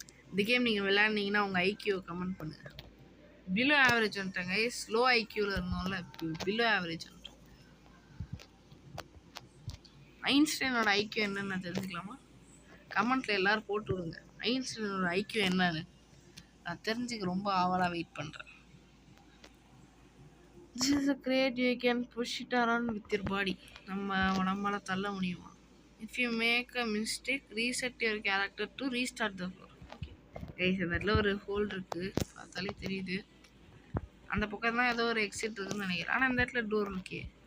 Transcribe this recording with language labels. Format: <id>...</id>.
<ta>இந்த கேம் நீங்கள் விளையாடுனீங்கன்னா உங்கள் ஐக்கியூவை கமெண்ட் பண்ணுங்கள். பிலோ ஆவரேஜ் வந்துட்டாங்க. ஸ்லோ ஐக்கியூவில் இருந்தோம்ல, பிலோ ஆவரேஜ் வந்துட்டோம். ஐன்ஸ்டைனோட ஐக்கியூ என்னன்னு நான் தெரிஞ்சுக்கலாமா? கமெண்ட்டில் எல்லோரும் போட்டு விடுங்க. ஐன்ஸ்டைனோட ஐக்கியூ என்னன்னு நான் தெரிஞ்சுக்க ரொம்ப ஆவலாக வெயிட் பண்ணுறேன்.</ta> <en>This is a crate you can push it around with your body.</en> <ta>நம்மளால தள்ள முடியுமா?</ta> <en>If you make a mistake, reset your character to restart the floor. Okay.</en> <ta>Guys, அதில் ஒரு ஹோல் இருக்குது, பார்த்தாலே தெரியுது. அந்த பக்கம் தான் ஏதோ ஒரு எக்ஸிட் இருக்குன்னு நினைக்கிறேன். ஆனால் இந்த இடத்துல டோர் இருக்கே.</ta>